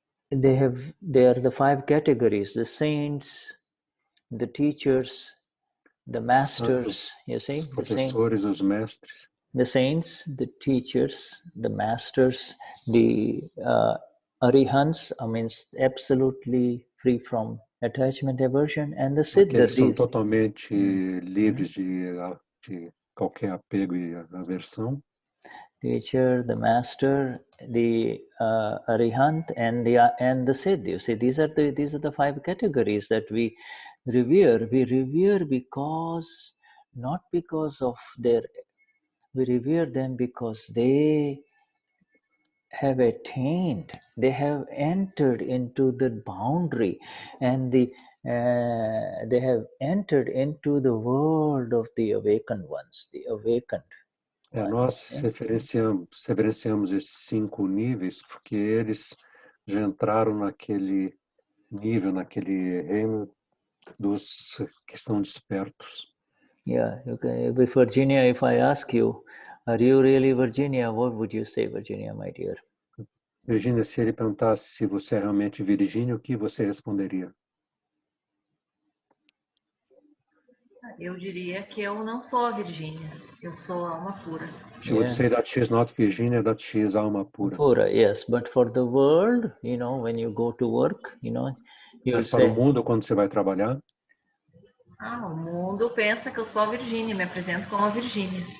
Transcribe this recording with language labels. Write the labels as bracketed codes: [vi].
[en] They are the 5 categories: the saints, the teachers, the masters, you see, [pt] os professores, os mestres. [en] The saints, the teachers, the masters, the arihants, absolutely free from attachment, aversion, and the siddha. [pt] Aqueles são totalmente livres de qualquer apego e aversão. [en] Teacher, the master, the arihant, and the siddha. You see, these are the 5 categories that we revere. We revere because not because of their. We revere them because they have attained. They have entered into the boundary, and they have entered into the world of the awakened ones, the awakened. [pt] Nós referenciamos esses 5 níveis porque eles já entraram naquele nível, naquele reino dos que estão despertos. [en] Yeah, okay. Virginia, if I ask you, are you really Virginia? What would you say, Virginia, my dear? [pt] Virginia, se ele perguntasse se você é realmente Virgínia, o que você responderia? Eu diria que eu não sou a Virgínia, eu sou a alma pura. [en] She would say that she is not Virginia, that she is alma pura. Pura, yes, but for the world, when you go to work, [pt] Mas para o mundo, quando você vai trabalhar? O mundo pensa que eu sou a Virgínia, me apresento como a Virgínia.